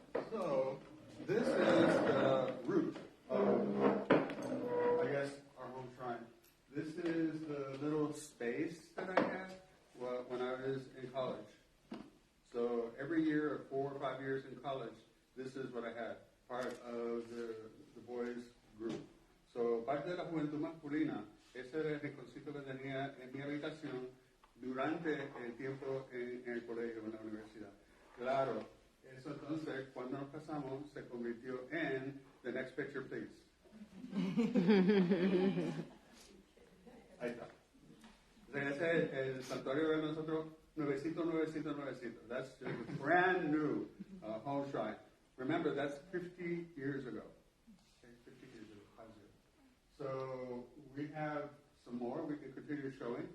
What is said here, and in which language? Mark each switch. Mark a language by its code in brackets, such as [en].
[en] So this is the root of, I guess, our home shrine. This is the little space that I had when I was in college. So every year, 4 or 5 years in college, this is what I had, part of the boys group. [es] So parte de la juventud masculina, ese era el rinconcito que tenía en mi habitación durante el tiempo en el colegio, en la universidad. Claro, eso entonces, cuando nos casamos, se convirtió en [en] The Next Picture, Please. [es] Ahí está. Ese es el santuario de nosotros, nuevecito. [en] That's just a brand new home shrine. Remember, that's 50 years ago. Okay, 50 years ago, 50. So we have some more we can continue showing.